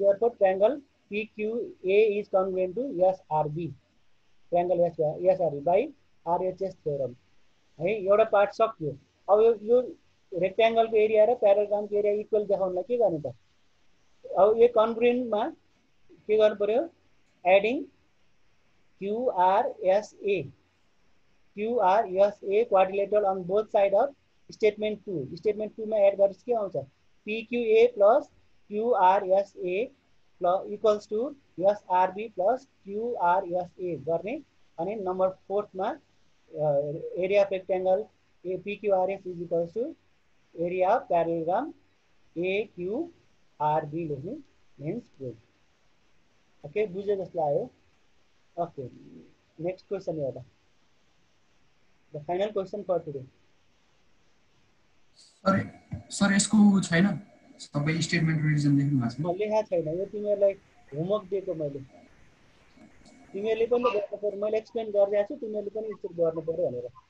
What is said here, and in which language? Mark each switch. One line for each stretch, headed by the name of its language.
English: Therefore, triangle PQA is congruent to SRB. Triangle SRB by RHS theorem.
Nepali: है, एउटा part सक्यो. अब यो रेक्टेंगल को एरिया र प्यारालेलोग्राम को एरिया इक्वल देखाउनलाई के गर्ने त? अब यो कन्ग्रुएन्ट मा के गर्नु पर्यो?
English: Adding QRSA quadrilateral on both side of statement 2.
Nepali: Statement 2 मा एड गरेपछि के आउँछ? PQA plus QRSA
English: plus equals to SRB plus QRSA
Nepali: गर्ने अनि नम्बर 4 मा
English: Area of rectangle PQRS is equals to area of parallelogram AQRB लेख्ने means proof.
Nepali: ओके बुझे जस्तो लाग्यो।
English: Okay next question एउटा the final question for today.
Nepali: Sir यसको छैन सबै स्टेटमेन्ट रिभिजन लेख्नु भएको छ। लेखा छैन यो तिमीहरूलाई होमवर्क दिएको मैले, तिमीहरूले पनि गर्नु पर्यो। मैले एक्सप्लेन गरिरहेको छु तिमीहरूले पनि एकचोटि गर्नु पर्यो भनेर।